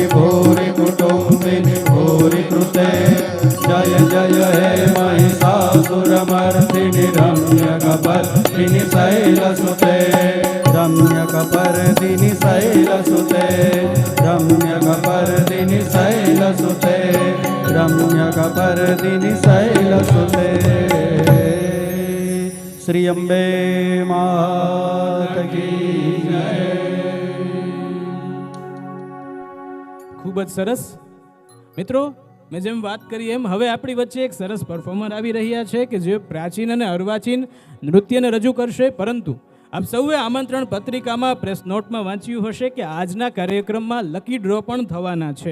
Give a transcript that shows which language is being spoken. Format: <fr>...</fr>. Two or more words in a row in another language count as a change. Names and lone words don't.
<sa>भूरि कुटुम्बिनि भूरि कृते जय जय हे महिषासुरमर्दिनि रम्यकपर्दिनि शैलसुते रम्यकपर्दिनि शैलसुते रम्यकपर्दिनि शैलसुते रम्यकपर्दिनि शैलसुते</sa> <hi>श्री अम्बे मात की जय.</hi> <gu>ખૂબ જ સરસ મિત્રો. મેં જેમ વાત કરી એમ હવે આપણી વચ્ચે એક સરસ પરફોર્મર આવી રહ્યા છે કે જે પ્રાચીન અને અર્વાચીન નૃત્યને રજૂ કરશે. પરંતુ આપ સૌએ આમંત્રણ પત્રિકામાં પ્રેસ નોટમાં વાંચ્યું હશે કે આજના કાર્યક્રમમાં લકી ડ્રો પણ થવાના છે.</gu>